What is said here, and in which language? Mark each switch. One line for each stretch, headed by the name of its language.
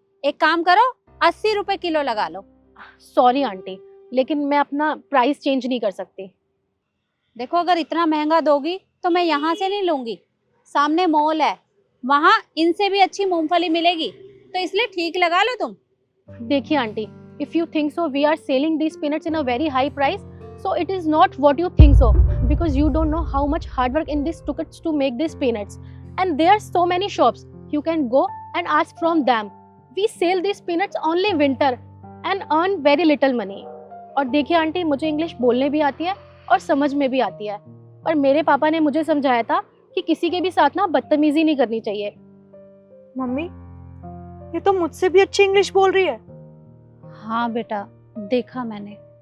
Hindi: एक काम करो, 80 रुपए किलो लगा लो। सॉरी आंटी, लेकिन मैं अपना प्राइस चेंज नहीं कर सकती। देखो अगर इतना महंगा दोगी तो मैं यहाँ से नहीं लूंगी। सामने मॉल है, वहाँ इनसे भी अच्छी मूंगफली मिलेगी, तो इसलिए ठीक लगा लो तुम। देखिए aunty,
English: if you think so we are selling these peanuts in a very high price, so it is not what you think so, because you don't know how much hard work in this took to make these peanuts, and there are so many shops you can go and ask from them. We sell these peanuts only winter and earn very little money.
Hindi: और देखिए aunty, मुझे English बोलने भी आती है और समझ में भी आती है, पर मेरे पापा ने मुझे समझाया था कि किसी के भी साथ ना बदतमीजी नहीं करनी चाहिए। मम्मी ये तो मुझसे भी अच्छी इंग्लिश बोल रही है। हाँ बेटा, देखा मैंने।